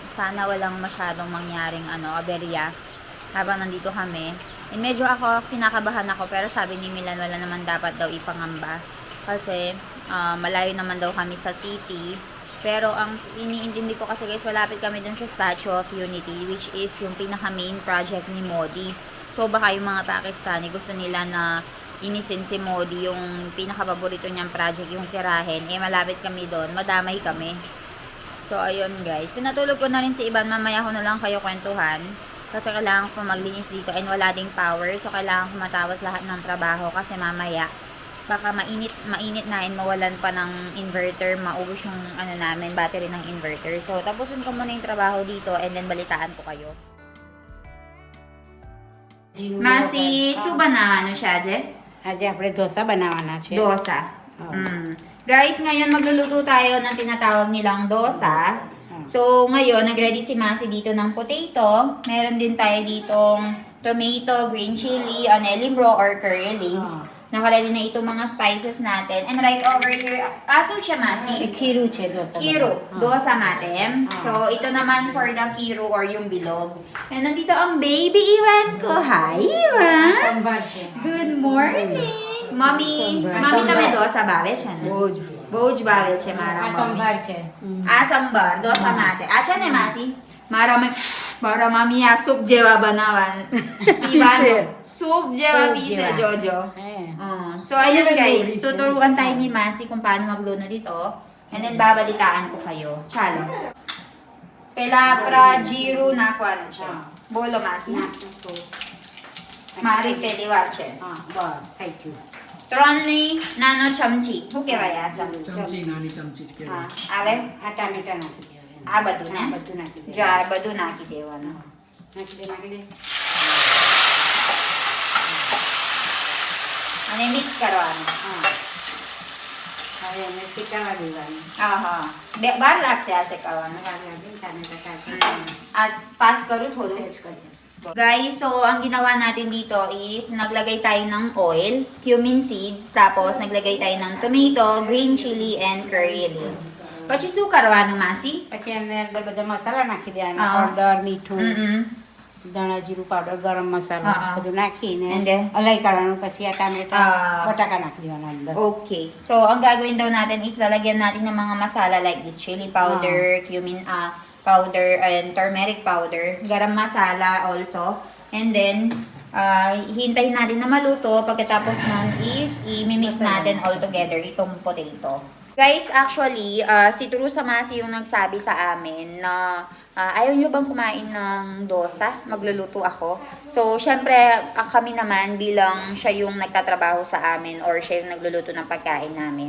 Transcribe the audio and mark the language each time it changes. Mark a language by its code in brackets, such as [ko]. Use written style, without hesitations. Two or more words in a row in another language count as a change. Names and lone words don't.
[tl] Sana walang masyadong mangyaring aberya habang nandito kami. And medyo kinakabahan ako, pero sabi ni Milan wala naman dapat daw ipangamba kasi malayo naman daw kami sa city. Pero ang iniintindi ko kasi guys, malapit kami dun sa Statue of Unity, [en] which is [tl] yung pinaka [en] main project [tl] ni Modi. So baka yung mga Pakistani gusto nila na inisin si Modi yung pinaka-paborito niyang project, yung tirahin, malapit kami doon, madamay kami. So, ayun guys, pinatulog ko na rin si Ivan, mamaya ko na lang kayo kwentuhan, kasi kailangan ko maglinis dito, and wala ding power, so kailangan ko matapos lahat ng trabaho, kasi mamaya, baka mainit na, and mawalan pa ng inverter, maubos yung namin, battery ng inverter. So, tapusin ko muna yung trabaho dito, [en] and then [tl] balitaan ko kayo. Masih suba na siya, Je? [gu] આજે આપણે ઢોસા બનાવવાના છે. Dosa. [tl] Guys, ngayon magluluto tayo ng tinatawag nilang dosa. So, ngayon, nag-ready si Masi dito ng potato. Meron din tayo ditong tomato, [en] green chili, [tl] anellimbro or [en] curry leaves. [tl] Naka-ready na itong mga spices natin. [en] And right over here, aso siya, Masi? [gu] ખીરું છે ઢોસા. [tl] Kiru, dosa natin. So, ito naman for the kiru or yung bilog. And nandito ang baby Iwan ko. Hi, Iwan! [gu] સંભાર છે. [en] Good morning! [gu] Mami તમે dosa બાવે છે ને? બહુ જ ભાવે છે મારા આ મમ્મી. સંભાર છે. આ સંભાર dosa માટે. આ છે ને માસી? મારા મમ્મી આ સૂપ જેવા બનાવવાનું. પીવાનું. સૂપ જેવા પીસે જોજો. હે. [tl] So, ayun guys. Tuturuan tayo ni Masi kung paano magluto dito. [en] And then, [tl] babalitaan ko kayo. [hi] Chalo. Pelapra, jiru, nakuan siya. Bolo, Masi. Mari peliwa siya. [gu] હા બસ થઈ ગયું. ત્રણની નાનો ચમચી. શું કહેવાય આ ચમચી? ચમચી નાની ચમચી જ કહેવાય. આવે? આ ટામેટા નાખી દેવાના. આ બધું ને? બધું નાખી દેવાનું. જો આ બધું નાખી દેવાનું. નાખી દે. અને મિક્સ કરવાનું. હા. હવે એને શેકાવા દેવાનું. હા. બાર લાગશે આ શેકાવાનું. ટામેટા કાઢી આ પાસ કરું થોડું. સેજ કરી. [tl] Guys, so ang ginawa natin dito is naglagay tayo ng oil, [en] cumin seeds, [tl] tapos naglagay tayo ng tomato, [en] green chili, and curry leaves. [gu] પછી શું કરવાનું માસી? પછી અંદર બધા મસાલા નાખી દેવાના હા. હળદર મીઠું Mm-mm. ધાણા જીરું પાવડર ગરમ મસાલો હા. બધું નાખીને [en] And then? [gu] હલાઈ કાઢવાનું પછી આ ટામેટા Ah. બટાકા નાખી દેવાના અંદર [tl] Okay. So, ang gagawin daw natin is lalagyan natin ng mga masala like this. [en] Chili powder, cumin powder, and turmeric powder. Garam masala also. And then, [tl] hintayin natin na maluto. Pagkatapos nun is, i-mix natin [en] all together [tl] itong potato. Guys, actually, si True Samasi yung nagsabi sa amin na ayaw nyo bang kumain ng dosa? Magluluto ako. So, syempre, kami naman bilang siya yung nagtatrabaho sa amin or siya yung nagluluto ng pagkain namin.